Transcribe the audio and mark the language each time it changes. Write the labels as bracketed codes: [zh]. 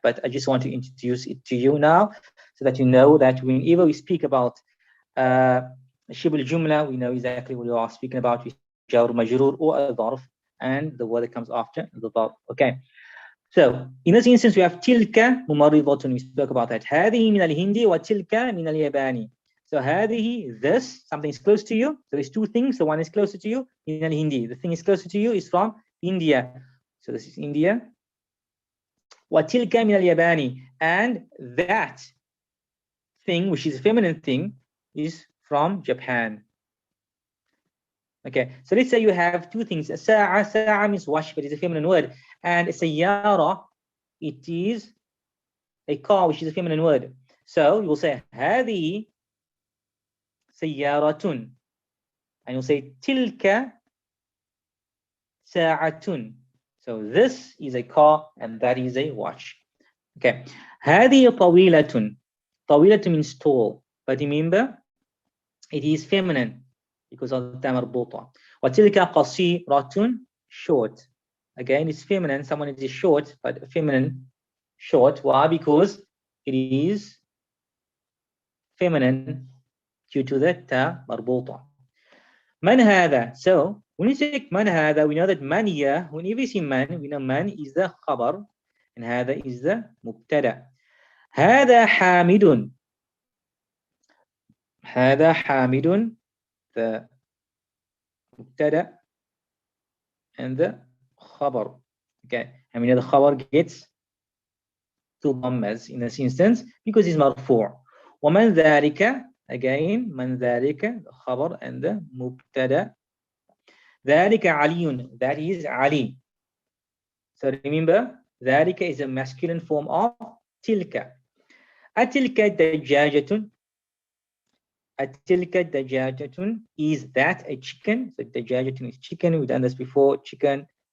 [en] But I just want to introduce it to you now, so that you know that whenever we speak about شبه الجملة, we know exactly what we are speaking about. We jar majrur or a ظرف, and the word that comes after the ظرف. Okay. So in this instance, we have [ar] تلك ممرضة. [en] We spoke about that. [ar] هذه من الهندي وتلك من الياباني. [en] So هذه, this, something is close to you. So there's two things. The one is closer to you, [ar] من الهندي. [en] The thing is closer to you is from India. So this is India. [ar] وتلك من الياباني. [en] And that thing, which is a feminine thing, is from Japan. Okay, so let's say you have two things. ساعة, ساعة means watch, but it's a feminine word. And سيارة, it is a car, which is a feminine word. So you will say [ar] هذه سيارة, [en] and you'll say [ar] تلك ساعة. [en] So this is a car and that is a watch. [ar] Okay, هذه طويلة. [en] طويلة means tall, but remember it is feminine because of the مربوطة. [ar] وتلك قصيرة, short. [en] Again, it's feminine. Someone is short, but feminine short. Why? Because it is feminine due to the ta مربوطة. [ar] من هذا? [en] So when we say [ar] من هذا, [en] we know that من here, whenever we see من, we know من is the خبر and هذا is the مبتدأ. [ar] هذا حامد. هذا حامد, the مبتدأ and the خبر. [en] Okay, I mean the خبر gets two dhammas in this instance because it's مرفوع. [ar] ومن ذلك, again من ذلك, the خبر and the مبتدأ. ذلك علي, [en] that is Ali. So remember, ذلك is a masculine form of تلك. [ar] أتلك دجاجة. أتلك دجاجة, [en] is that a chicken? So دجاجة is chicken. We've done this before, chicken.